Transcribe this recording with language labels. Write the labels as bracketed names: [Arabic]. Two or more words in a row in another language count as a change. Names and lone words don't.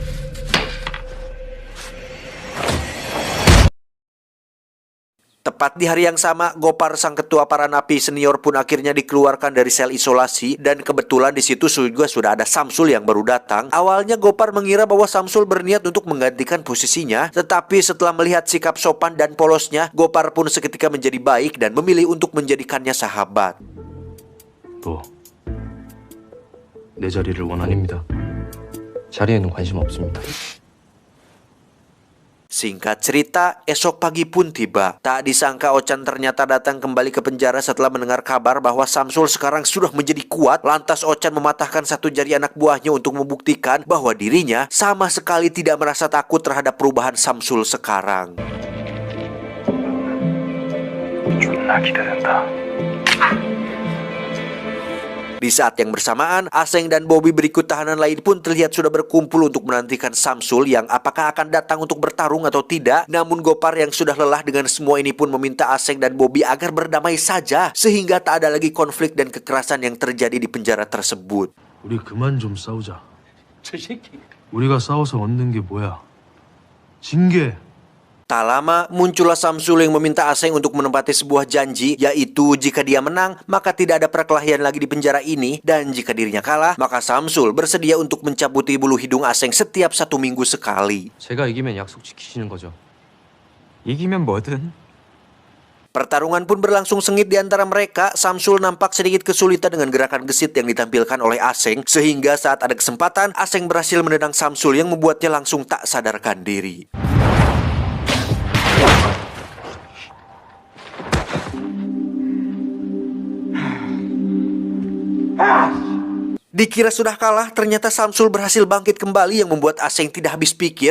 [Indonesian] Tepat di hari yang sama, Gopar sang ketua para napi senior pun akhirnya dikeluarkan dari sel isolasi dan kebetulan di situ juga sudah ada Samsul yang baru datang. Awalnya Gopar mengira bahwa Samsul berniat untuk menggantikan posisinya, tetapi setelah melihat sikap sopan dan polosnya, Gopar pun seketika menjadi baik dan memilih untuk menjadikannya sahabat. [Korean] 뭐, 내 자리를 원한입니다. 자리에는 관심 없습니다. [Indonesian] Singkat cerita, esok pagi pun tiba. Tak disangka Ochan ternyata datang kembali ke penjara setelah mendengar kabar bahwa Samsul sekarang sudah menjadi kuat. Lantas Ochan mematahkan satu jari anak buahnya untuk membuktikan bahwa dirinya sama sekali tidak merasa takut terhadap perubahan Samsul sekarang. [Korean] 존나 기대된다. [Indonesian] Di saat yang bersamaan, Aseng dan Bobby berikut tahanan lain pun terlihat sudah berkumpul untuk menantikan Samsul yang apakah akan datang untuk bertarung atau tidak. Namun Gopar yang sudah lelah dengan semua ini pun meminta Aseng dan Bobby agar berdamai saja sehingga tak ada lagi konflik dan kekerasan yang terjadi di penjara tersebut. [Korean] 우리 그만 좀 싸우자. 저 새끼. 우리가 싸워서 얻는 게 뭐야? 징계. [Indonesian] Tak lama, muncullah Samsul yang meminta Aseng untuk menempati sebuah janji, yaitu jika dia menang, maka tidak ada perkelahian lagi di penjara ini, dan jika dirinya kalah, maka Samsul bersedia untuk mencabuti bulu hidung Aseng setiap 1 minggu sekali. [Korean] 제가 이기면 약속 지키시는 거죠? 이기면 뭐든. [Indonesian] Pertarungan pun berlangsung sengit di antara mereka. Samsul nampak sedikit kesulitan dengan gerakan gesit yang ditampilkan oleh Aseng, sehingga saat ada kesempatan, Aseng berhasil menendang Samsul yang membuatnya langsung tak sadarkan diri. Dikira sudah kalah, ternyata Samsul berhasil bangkit kembali yang membuat Aseng tidak habis pikir.